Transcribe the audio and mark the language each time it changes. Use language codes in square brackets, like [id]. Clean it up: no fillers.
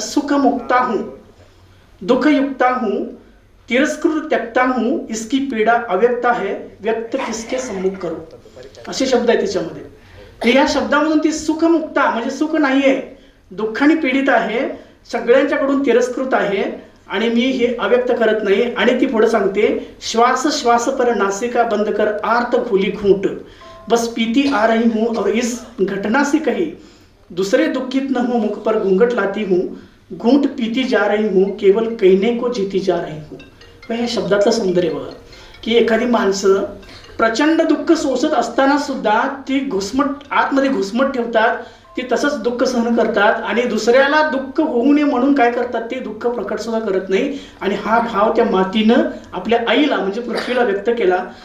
[hi] सुखमुक्ता हूँ, दुखयुक्ता हूँ, तिरस्कृत त्यक्ता हूँ, इसकी पीडा अव्यक्ता है, व्यक्त किसके सम्मुख करो, [mr] असे शब्द आहेत त्याच्यामध्ये. या शब्दामधून ती सुखमुक्ता म्हणजे सुख नाही आहे, दुःखाने पीडित आहे, सगळ्यांच्याकडून तिरस्कृत आहे आणि मी हे अव्यक्त करत नाही. आणि ती पुढे सांगते, [hi] श्वास श्वास पर नासिका बंद कर, आर्त खुली घूंट, बस पीती आ रही हूँ और इस घटना से कही, दूसरे दुखित न हो, मुख पर घूंघट लाती हूँ, घूंट पीती जा रही हूँ, केवल कहने को जीती जा रही हूँ. [mr] या शब्दातलं सौंदर्य बघा की एखादी माणसं प्रचंड दुःख सोसत असताना सुद्धा ती आतमध्ये घुसमट ठेवतात, ती तसंच दुःख सहन करतात आणि दुसऱ्याला दुःख होऊ नये म्हणून काय करतात, ते दुःख प्रकट सुद्धा करत नाही. आणि हा भाव त्या मातीनं आपल्या आईला म्हणजे पृथ्वीला व्यक्त केला.